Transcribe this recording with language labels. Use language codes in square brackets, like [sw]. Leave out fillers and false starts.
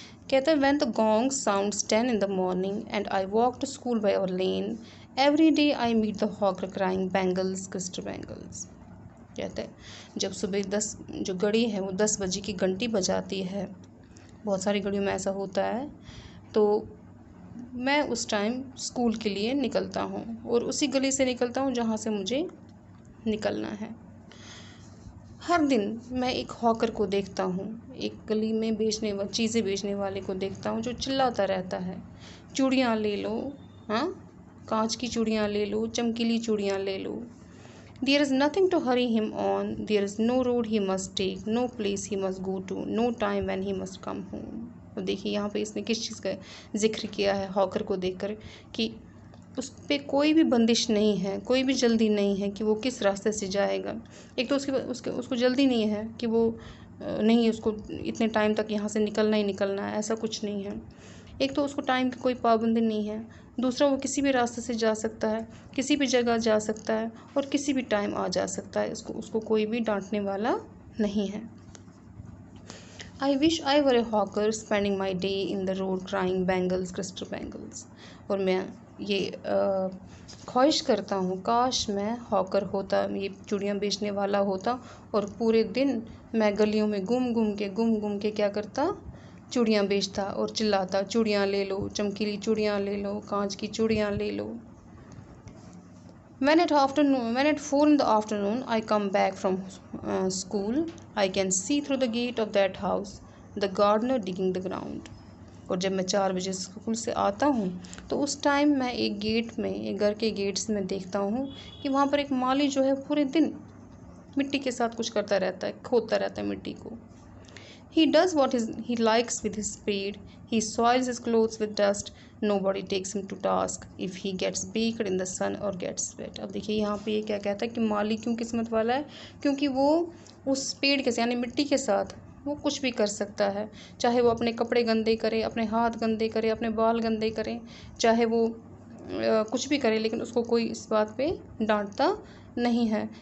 [hi] कहता है [en] when the gong sounds 10 in the morning and I walk to school by our lane, every day I meet the hawker crying bangles, Crystal bangles। [hi] कहता है जब सुबह 10 जो घड़ी है वो 10 बजे की घंटी बजाती है, बहुत सारी घड़ियों में ऐसा होता है, तो मैं उस टाइम स्कूल के लिए निकलता हूँ और उसी गली से निकलता हूँ जहाँ से मुझे निकलना है। हर दिन मैं एक हॉकर को देखता हूँ, एक गली में चीज़ें बेचने वाले को देखता हूँ जो चिल्लाता रहता है, चूड़ियाँ ले लो, हाँ, कांच की चूड़ियाँ ले लो, चमकीली चूड़ियाँ ले लो। [en] There is nothing to hurry him on, there is no road he must take, no place he must go to, no time when he must come home। [hi] तो देखिए यहाँ पे इसने किस चीज़ का जिक्र किया है हॉकर को देखकर, कि उस पे कोई भी बंदिश नहीं है, कोई भी जल्दी नहीं है कि वो किस रास्ते से जाएगा। एक तो उसको जल्दी नहीं है कि वो नहीं उसको इतने टाइम तक यहाँ से निकलना ही निकलना है, ऐसा कुछ नहीं है। एक तो उसको टाइम की कोई पाबंदी नहीं है, दूसरा वो किसी भी रास्ते से जा सकता है, किसी भी जगह जा सकता है और किसी भी टाइम आ जा सकता है। उसको कोई भी डांटने वाला नहीं है। [en] I wish I were a hawker spending my day in the road crying bangles, crystal bangles। [hi] और मैं ये ख्वाहिश करता हूँ, काश मैं हॉकर होता, ये चूड़ियाँ बेचने वाला होता और पूरे दिन मैं गलियों में घूम घूम के क्या करता, चूड़ियाँ बेचता और चिल्लाता, चूड़ियाँ ले लो, चमकीली चूड़ियाँ ले लो, कांच की चूड़ियाँ ले लो। [en] When at 4 in the afternoon I come back from school, I can see through the gate of that house the gardener digging the ground। [hi] और जब मैं 4 बजे स्कूल से आता हूँ तो उस टाइम मैं एक घर के गेट्स में देखता हूँ कि वहाँ पर एक माली जो है पूरे दिन मिट्टी के साथ कुछ करता रहता है, खोदता रहता है मिट्टी को। [en] He does what he likes with his spade. He soils his clothes with dust. Nobody takes him to task if he gets baked in the sun or gets wet। [hi] अब देखिए यहाँ पे ये क्या कहता है कि माली क्यों किस्मत वाला है, क्योंकि वो उस पेड़ के यानी मिट्टी के साथ वो कुछ भी कर सकता है। चाहे वो अपने कपड़े गंदे करे, अपने हाथ गंदे करे, अपने बाल गंदे करे, चाहे वो कुछ भी करे, लेकिन उसको कोई इस बात पे डांटता नहीं है।